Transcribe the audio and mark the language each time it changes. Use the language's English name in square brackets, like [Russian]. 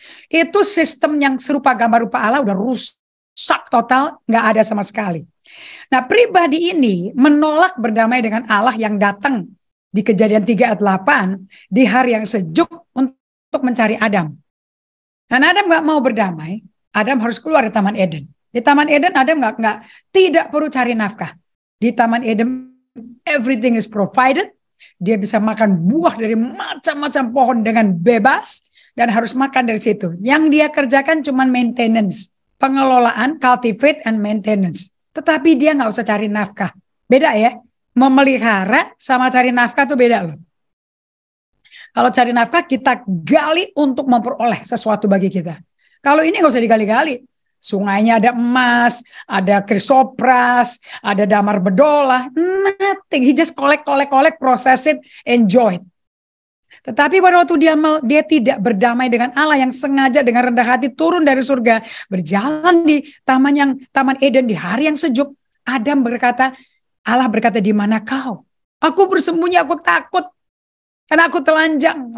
[Indonesian] Itu sistem yang serupa gambar rupa Allah udah rusak total, nggak ada sama sekali. Nah, pribadi ini menolak berdamai dengan Allah yang datang di Kejadian 3 ayat 8 di hari yang sejuk untuk mencari Adam. Dan Adam nggak mau berdamai, Adam harus keluar dari Taman Eden. Di Taman Eden Adam tidak perlu cari nafkah. Di Taman Eden [English] everything is provided. [Indonesian] Dia bisa makan buah dari macam-macam pohon dengan bebas dan harus makan dari situ. Yang dia kerjakan cuma maintenance, pengelolaan, [English] cultivate and maintenance. [Indonesian] Tetapi dia nggak usah cari nafkah. Beda ya, memelihara sama cari nafkah tuh beda loh. Kalau cari nafkah kita gali untuk memperoleh sesuatu bagi kita. Kalau ini nggak usah digali-gali. Sungainya ada emas, ada krisopras, ada damar bedolah, nothing. [English] He just collect, process it, enjoy it. [Indonesian] Tetapi pada waktu dia tidak berdamai dengan Allah yang sengaja dengan rendah hati turun dari surga, berjalan di Taman Eden di hari yang sejuk, Allah berkata, di mana kau? Aku bersembunyi, aku takut. Karena aku telanjang.